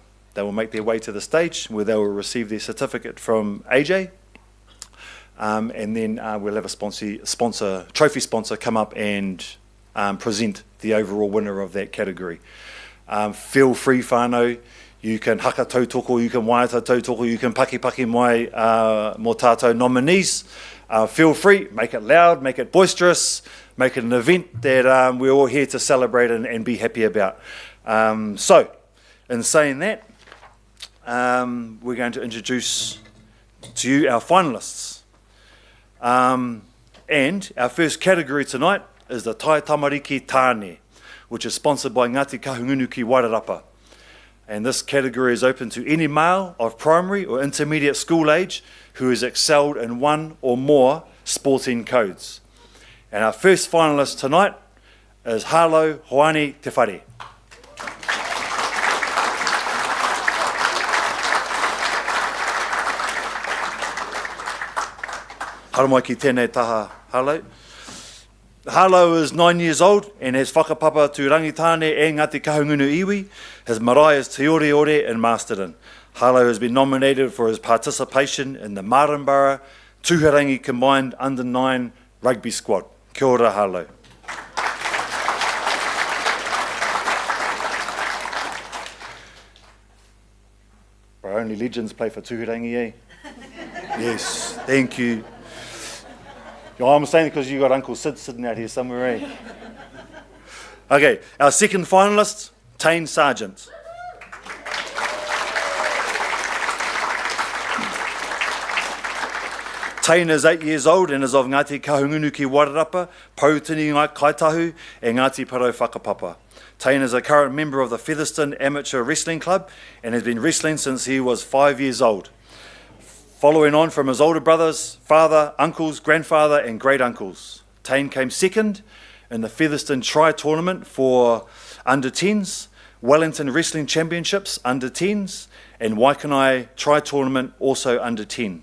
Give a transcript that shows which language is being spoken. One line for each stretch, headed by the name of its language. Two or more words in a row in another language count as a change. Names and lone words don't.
English: They will make their way to the stage where they will receive their certificate from AJ. And then we'll have a trophy sponsor come up and present the overall winner of that category. Feel free, whānau. You can
Māori: haka tautoko,
English: you can
Māori: waiata tautoko,
English: you can
Māori: paki mai mō tātou nominees.
English: Feel free, make it loud, make it boisterous, make it an event that we're all here to celebrate and be happy about. So, in saying that, we're going to introduce to you our finalists. And our first category tonight is the Tai Tamariki Tāne, which is sponsored by Ngāti Kahungunu ki Wairarapa. And this category is open to any male of primary or intermediate school age who has excelled in one or more sporting codes. And our first finalist tonight is Halo Hoani Te Whare.
Māori: Haramai ki tēnei taha, Halo.
English: Halo is 9 years old and has whakapapa to Rangitāne e Ngāti Kahungunu iwi. His marae is Te Ore Ore in Masterton. Halo has been nominated for his participation in the Marambara Tūharangi Combined Under-9 Rugby Squad.
Māori: Kia ora, Halo.
English: Bro, only legends play for Tūharangi, eh? Yes, thank you. I'm saying because you got Uncle Sid sitting out here somewhere, eh? Okay, our second finalist, Tane Sargent. Tane is 8 years old and is of Ngāti Kahungunu ki Wairarapa, Pautini Ngai Kaitahu, and Ngāti Parau Whakapapa. Tane is a current member of the Featherston Amateur Wrestling Club and has been wrestling since he was 5 years old. Following on from his older brothers, father, uncles, grandfather and great-uncles. Tane came second in the Featherston Tri-Tournament for under-10s, Wellington Wrestling Championships under-10s and Waikanai Tri-Tournament also under-10.